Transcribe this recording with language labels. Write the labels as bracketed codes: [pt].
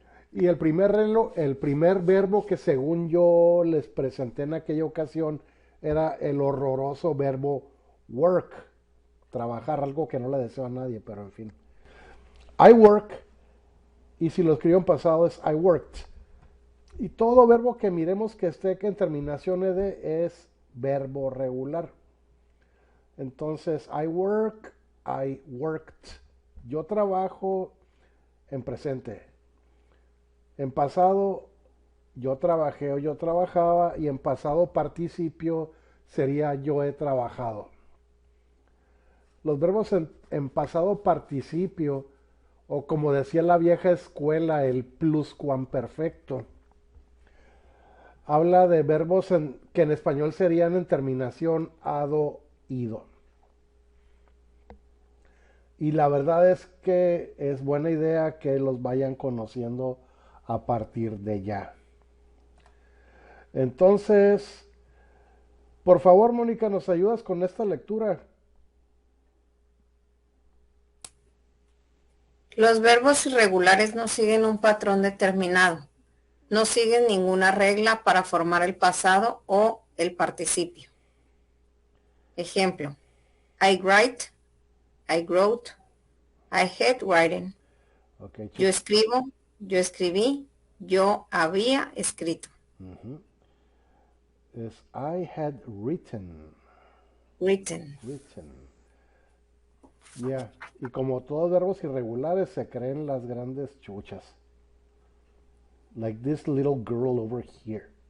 [es] Y el primer verbo que según yo les presenté en aquella ocasión era el horroroso verbo work, trabajar, algo que no le deseo a nadie, pero en fin. [en] I work, [es] y si lo escribo en pasado es [en] I worked. [es] Y todo verbo que miremos que esté en terminación ed es verbo regular. [en] Entonces, I work, I worked. [es] Yo trabajo en presente. En pasado, yo trabajé o yo trabajaba, y en pasado participio sería yo he trabajado. Los verbos en pasado participio, o como decía la vieja escuela, el pluscuamperfecto, habla de verbos que en español serían en terminación ado, ido. Y la verdad es que es buena idea que los vayan conociendo a partir de ya. Entonces, por favor, Mónica, ¿nos ayudas con esta lectura? Los verbos irregulares no siguen un patrón determinado. No siguen ninguna regla para formar el pasado o el participio. [en] Ejemplo: I write, I wrote, I had written. Okay, [es] Yo escribo, yo escribí, yo había escrito. [en] Es I had written. Written. [es] Yeah. Y como todos verbos irregulares se creen las grandes chuchas. [en] Like this little girl over here.